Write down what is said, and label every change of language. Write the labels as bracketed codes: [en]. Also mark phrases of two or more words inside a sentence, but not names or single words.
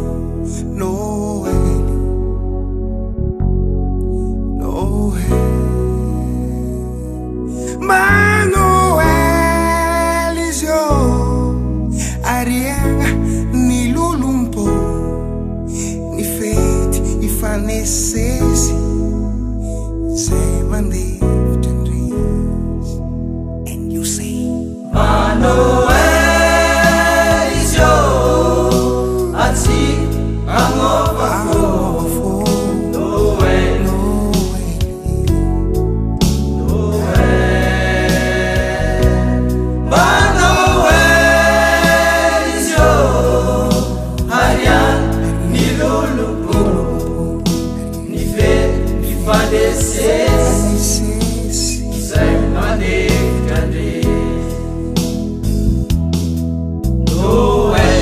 [mg] Noël mba Noël izy io ariagna ny lolompo ny fety ifanesesy zay mandevitra andrizy [en] and you say [mg] Noël izy io atsika hagnova fo Noël mba Noël izy io ariagna ny lolompo ny fety ifanesesy zay mandevitra andrizy Noël